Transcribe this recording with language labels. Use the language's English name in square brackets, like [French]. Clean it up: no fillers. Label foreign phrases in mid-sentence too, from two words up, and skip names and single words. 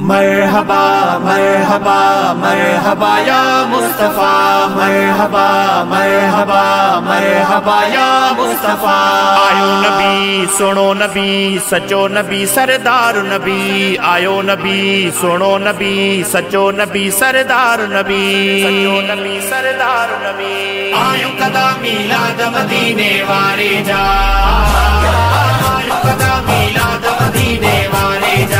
[Arabic] مرحبا مرحبا مرحبا يا مصطفى، مرحبا مرحبا مرحبا يا مصطفى. [Sindhi] आयो नबी सुनो नबी सचो नबी सरदार नबी, आयो नबी सुनो नबी सचो नबी सरदार नबी, सचो नबी सरदार नबी। आयो कदा मिलाद मदीने वारे जा, आयो कदा मिलाद मदीने वारे जा।